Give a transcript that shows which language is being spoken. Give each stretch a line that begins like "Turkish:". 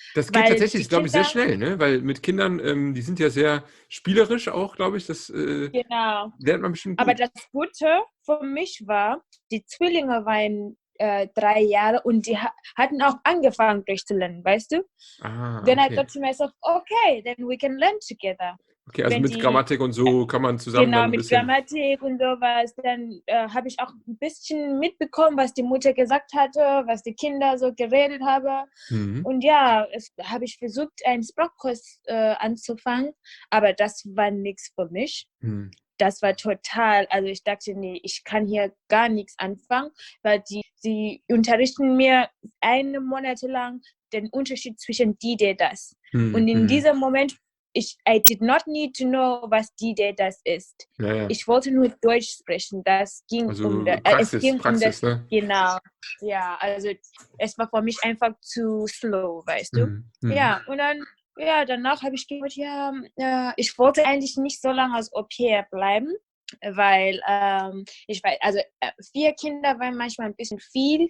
German: Das geht tatsächlich, glaube ich, sehr schnell, ne? Weil mit Kindern, die sind ja sehr spielerisch auch, glaube ich. Das genau. lernt man bestimmt gut. Aber das Gute für mich war, die Zwillinge waren 3 Jahre und die hatten auch angefangen durchzulernen, weißt du?
English: Then I thought to myself, okay, then we can learn together.
German: Okay, also mit Grammatik und so kann man zusammen dann ein bisschen... Genau, mit Grammatik und sowas. Dann habe ich auch ein bisschen mitbekommen, was die Mutter gesagt hatte, was die Kinder so geredet haben. Und ja, habe ich versucht, einen Sprachkurs anzufangen, aber das war nichts für mich. Das war total, also ich dachte, nee, ich kann hier gar nichts anfangen, weil sie unterrichten mir 1 Monat lang den Unterschied zwischen die, das. Und in diesem Moment,
English: I did not need to know,
German: was die, das ist. Ja. Ich wollte nur Deutsch sprechen, das ging also Praxis, ne? Genau, ja, also es war für mich einfach zu slow, weißt du. Ja, und dann danach habe ich gedacht, ich wollte eigentlich nicht so lange als Au-pair bleiben, weil ich weiß, also 4 Kinder waren manchmal ein bisschen viel.